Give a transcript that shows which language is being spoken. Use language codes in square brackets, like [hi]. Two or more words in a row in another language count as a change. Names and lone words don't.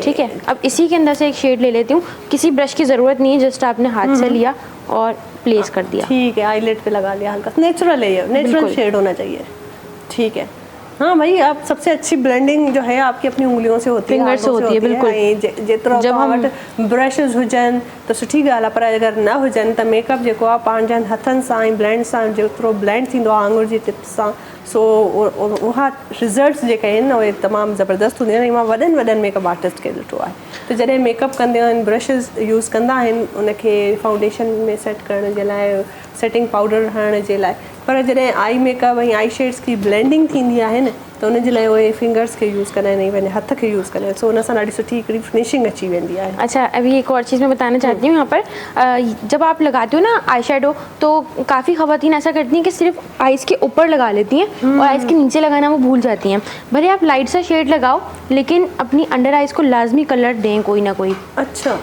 [ur] ٹھیک ہے، اب اسی کے اندر سے ایک شیڈ لے لیتی ہوں، کسی برش کی ضرورت نہیں ہے، جسٹ آپ نے ہاتھ سے لیا اور پلیس کر دیا. ٹھیک ہے، آئی لیٹ پہ لگا لیا ہلکا، نیچرل ہے یہ، نیچرل बिल्कुल। شیڈ ہونا چاہیے. ٹھیک ہے، ہاں بھائی، آپ سب سے اچھی بلینڈنگ جو ہے آپ کی اپنی انگلیوں سے ہوتی ہے, Finger से हाथों ہوتی ہے، بالکل. [sd] जेतिरो [ur] جب ہم [sd] ब्रशिज हुजनि त सुठी ॻाल्हि आहे, पर अगरि न हुजनि त मेकअप जेको आहे पंहिंजनि हथनि सां ऐं ब्लेंड सां जेतिरो ब्लेंड थींदो आहे आंगुर जी टिप सां, सो उहा रिज़ल्ट्स जेके आहिनि उहे तमामु ज़बरदस्त हूंदियूं आहिनि। मां वॾनि वॾनि मेकअप आर्टिस्ट खे ॾिठो आहे त जॾहिं मेकअप कंदा आहिनि ब्रशिज यूज़ कंदा आहिनि उनखे फाउंडेशन में सेट करण जे लाइ, [en] setting powder [sd] हणण जे लाइ, पर जॾहिं [en] eye makeup [sd] ऐं [en] eye shades [sd] की ब्लेंडिंग थींदी आहे न त उनजे लाइ उहे फिंगर्स खे यूज़ कंदा आहिनि ऐं पंहिंजे हथ खे यूज़ कंदा आहिनि, सो उन सां ॾाढी सुठी हिकिड़ी फिनिशिंग अची वेंदी आहे। [ur] اچھا، ابھی ایک اور چیز میں بتانا چاہتی ہوں یہاں پر، جب آپ لگاتے ہو نا [en] eye shadow [ur] تو کافی خواتین ایسا کرتی ہیں کہ صرف آئیز کے اوپر لگا لیتی ہیں اور آئیز کے نیچے لگانا وہ بھول جاتی ہیں. بھلے آپ لائٹ سا شیڈ لگاؤ لیکن اپنی [en] under eyes [ur] کو لازمی کلر دیں کوئی نہ کوئی. अच्छा,